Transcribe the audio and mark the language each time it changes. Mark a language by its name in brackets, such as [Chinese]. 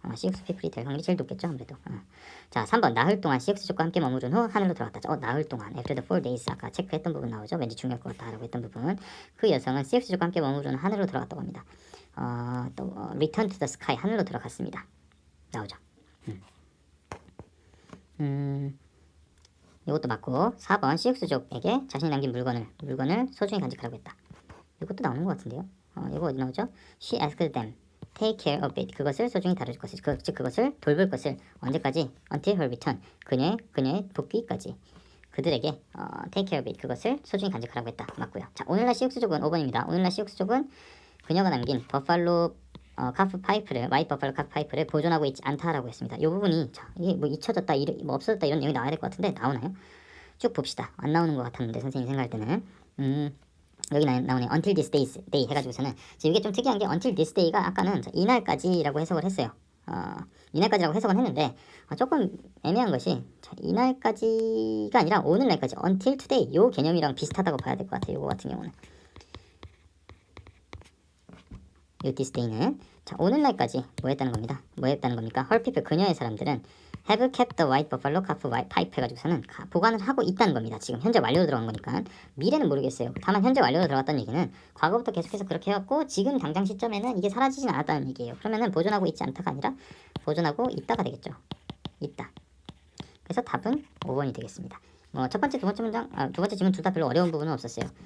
[Korean] Sioux people이 될 확률이 제일 높겠죠, 아무래도. 자, 3번 나흘 동안 시엑스족과 함께 머무른 후 하늘로 들어갔다. 나흘 동안 after the 4 days, 아까 체크했던 부분 나오죠. 왠지 중요할 것 같다라고 했던 부분. 그 여성은 시엑스족과 함께 머무른 후 하늘로 들어갔다고 합니다. [English] return to the sky, 하늘로 들어갔습니다. [Korean] 나오죠. 이것도 맞고, 4번 시엑스족에게 자신이 남긴 물건을 소중히 간직하라고 했다. 이것도 나오는 것 같은데요. 이거 어디 나오죠? [English] She asked them take care of it, [Korean] 그것을 소중히 다뤄줄 것을, 즉 그것을 돌볼 것을 언제까지? [English] Until her return, [Korean] 그녀의 복귀까지 그들에게 take care of it, 그것을 소중히 간직하라고 했다. 맞고요. 자, 오늘날 시옥스족은 5번입니다. 오늘날 시옥스족은 그녀가 남긴 버팔로 카프 파이프를, 와이트 버팔로 카프 파이프를 보존하고 있지 않다라고 했습니다. 이 부분이, 자, 이게 뭐 잊혀졌다, 뭐 없어졌다 이런 내용이 나와야 될 것 같은데 나오나요? 쭉 봅시다. 안 나오는 것 같았는데 선생님이 생각할 때는 여기 나오네. Until this day 해가지고서는 이게 좀 특이한 게 until this day가 아까는 이날까지라고 해석을 했어요. 이날까지라고 해석은 했는데 조금 애매한 것이, 이날까지가 아니라 오늘날까지, until today 요 개념이랑 비슷하다고 봐야 될 것 같아요. 요거 같은 경우는 요 this day는 자, 오늘날까지 뭐 했다는 겁니다. 뭐 했다는 겁니까? Her people, 그녀의 사람들은 [English] have kept the white buffalo calf pipe [Korean] 해가지고서는 보관을 하고 있다는 겁니다. 지금 현재 완료로 들어간 거니까. 미래는 모르겠어요. 다만 현재 완료로 들어갔다는 얘기는 과거부터 계속해서 그렇게 해왔고 지금 당장 시점에는 이게 사라지진 않았다는 얘기예요. 그러면은 보존하고 있지 않다가 아니라 보존하고 있다가 되겠죠. 있다. 그래서 답은 5번이 되겠습니다. 첫 번째, 두 번째 질문 둘 다 별로 어려운 부분은 없었어요.